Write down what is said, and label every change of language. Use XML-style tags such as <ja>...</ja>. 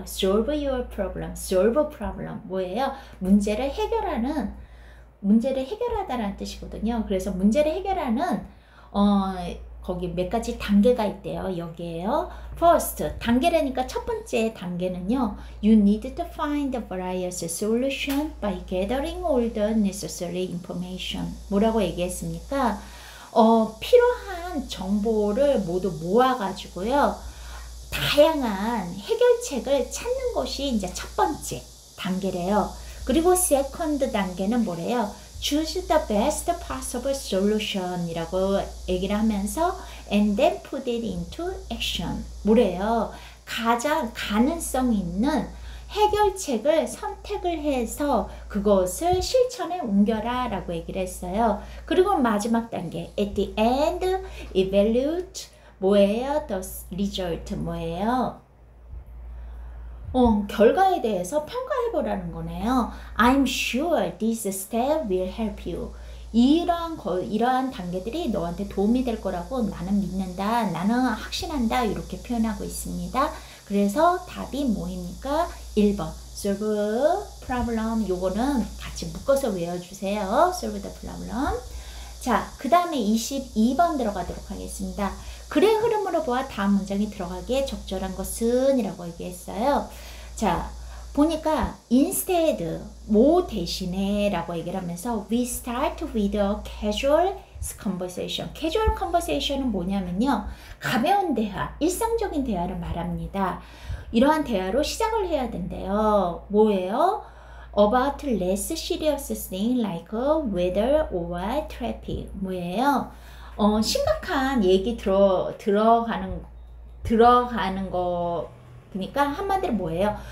<en>Solve your problem. Solve problem.</en> <ko>뭐예요? 문제를 해결하다라는 뜻이거든요. 그래서 문제를 해결하는 거기 몇 가지 단계가 있대요. 여기에요. First, 단계라니까 첫 번째 단계는요.</ko> <en>You need to find the various solutions by gathering all the necessary information.</en> <ko>뭐라고 얘기했습니까? 필요한 정보를 모두 모아가지고요. 다양한 해결책을 찾는 것이 이제 첫 번째 단계래요. 그리고 second 단계는 뭐래요?</ko> <en>Choose the best possible solution</en> <ko>이라고 얘기를 하면서</ko> <en>and then put it into action.</en> <ko>뭐래요? 가장 가능성 있는 해결책을 선택을 해서 그것을 실천에 옮겨라 라고 얘기를 했어요. 그리고 마지막 단계</ko> <en>at the end evaluate</en> <ko>뭐예요?</ko> <en>the result</en> <ko>뭐예요? 결과에 대해서 평가해 보라는 거네요.</ko> <en>I'm sure this step will help you.</en> <ko>이러한 단계들이 너한테 도움이 될 거라고 나는 믿는다. 나는 확신한다. 이렇게 표현하고 있습니다. 그래서 답이 뭐입니까? 1번 solve problem. 요거는 같이 묶어서 외워주세요.</ko> <en>solve the problem.</en> <ko>자, 그 다음에 22번 들어가도록 하겠습니다. 글의 흐름으로 보아 다음 문장이 들어가기에 적절한 것은 이라고 얘기했어요. 자, 보니까 instead, 뭐 대신에 라고 얘기를 하면서</ko> <en>we start with a casual conversation.</en> <ko>casual conversation은 뭐냐면요. 가벼운 대화, 일상적인 대화를 말합니다. 이러한 대화로 시작을 해야 된대요. 뭐예요?</ko> <en>About less serious things like weather or traffic.</en> <ko>뭐예요? 심각한 얘기 들어가는 거, 그러니까 한마디로 뭐예요?</ko>